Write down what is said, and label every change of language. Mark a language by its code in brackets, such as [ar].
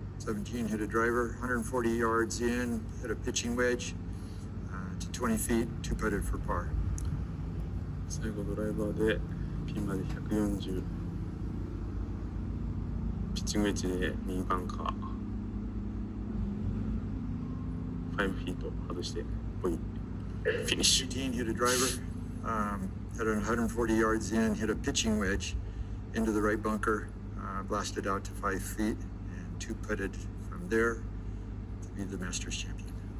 [en] 17 hit a driver, 140 yards in, hit a pitching wedge to 20 feet, two putted for par. [ja] 最後ドライバーでピンまで140、ピッチングウェッジで右バンカー、5フィート外してボギー、フィニッシュ。 [en] 18 hit a driver, had 140 yards in, hit a pitching wedge into the right bunker, blasted out to 5 feet, and two putted from there to be the Masters champion.